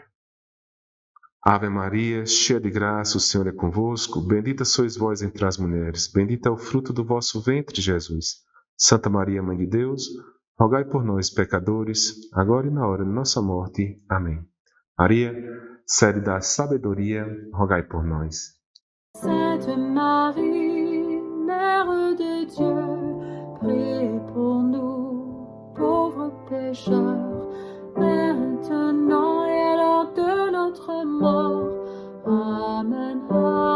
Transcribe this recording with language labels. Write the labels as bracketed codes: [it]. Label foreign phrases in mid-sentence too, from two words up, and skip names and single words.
[pt] Ave Maria, cheia de graça, o Senhor é convosco. Bendita sois vós entre as mulheres. Bendito é o fruto do vosso ventre, Jesus. Santa Maria, Mãe de Deus, rogai por nós, pecadores, agora e na hora de nossa morte. Amém. Maria, sede da sabedoria, rogai por nós. [fr] Sainte Marie, Mère de Dieu, priez pour nous, pauvres pécheurs, maintenant et à l'heure de notre mort. Amen.